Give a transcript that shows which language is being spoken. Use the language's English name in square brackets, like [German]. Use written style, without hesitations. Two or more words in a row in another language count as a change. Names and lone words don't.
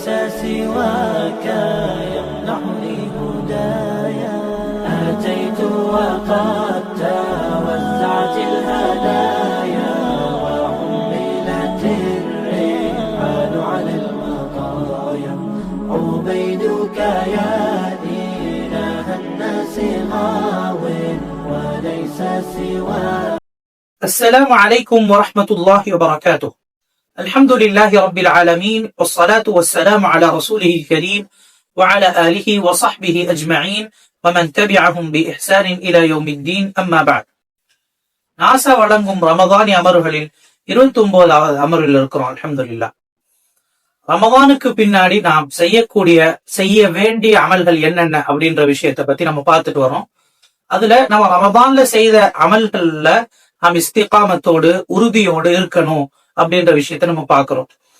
[Arabic] سواك يمنحني هدايا أتيت وقد توزعت الهدايا وحملت الرحال على المطايا عبيدك يا إله الناس غاو وليس سواك. السلام عليكم ورحمة الله وبركاته. الحمد لله رب العالمين والصلاة والسلام على رسوله الكريم وعلى آله وصحبه أجمعين ومن تبعهم بإحسان إلى يوم الدين أما بعد. [Tamil] நாசா வழங்கும் ரமதானி அமர்வுகளில் 29வது அமர்வில் இருக்கிறோம். அல்ஹம்துலில்லாஹ். ரமதானுக்கு பின்னாடி நாம் செய்ய வேண்டிய அமல்கள் என்னென்ன அப்படின்ற விஷயத்தை பத்தி நம்ம பார்த்துட்டு வரோம். அதுல நம்ம ரமதான்ல செய்த அமல்கள்ல நாம் இஸ்திகாமத்தோடு உறுதியோடு இருக்கணும் அப்படின்ற விஷயத்த நம்ம பார்க்கிறோம்.